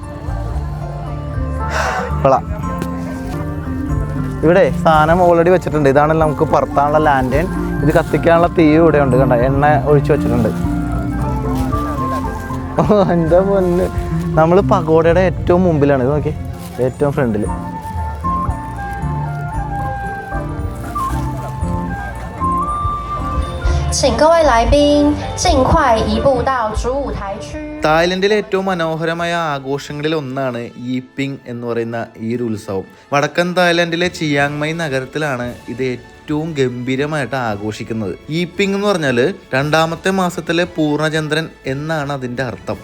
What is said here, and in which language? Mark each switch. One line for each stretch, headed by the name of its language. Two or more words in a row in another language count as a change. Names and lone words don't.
Malayalam: കൊള്ളാം. ഇവിടെ സാധനം ഓൾറെഡി വെച്ചിട്ടുണ്ട്. ഇതാണ് നമുക്ക് പറത്താനുള്ള ലാൻഡേൺ. ഇത് കത്തിക്കാനുള്ള തീ ഇവിടെ ഉണ്ട്, കണ്ട, എണ്ണ ഒഴിച്ച് വെച്ചിട്ടുണ്ട്. എന്താ പൊന്ന്, നമ്മൾ പഗോഡയുടെ ഏറ്റവും മുമ്പിലാണ്. ഇത് നോക്കി, ഏറ്റവും ഫ്രണ്ടിൽ.
Chinese: 请各位来宾尽快移步到主舞台区。
Malayalam: തായ്ലൻഡിലെ ഏറ്റവും മനോഹരമായ ആഘോഷങ്ങളിൽ ഒന്നാണ് ഈപ്പിംഗ് എന്ന് പറയുന്ന ഈ ഒരു ഉത്സവം. വടക്കൻ തായ്ലൻഡിലെ ചിയാങ് മൈ നഗരത്തിലാണ് ഇത് ഏറ്റവും ഗംഭീരമായിട്ട് ആഘോഷിക്കുന്നത്. ഈപ്പിംഗ് എന്ന് പറഞ്ഞാൽ രണ്ടാമത്തെ മാസത്തിലെ പൂർണ്ണചന്ദ്രൻ എന്നാണ് അതിൻ്റെ അർത്ഥം.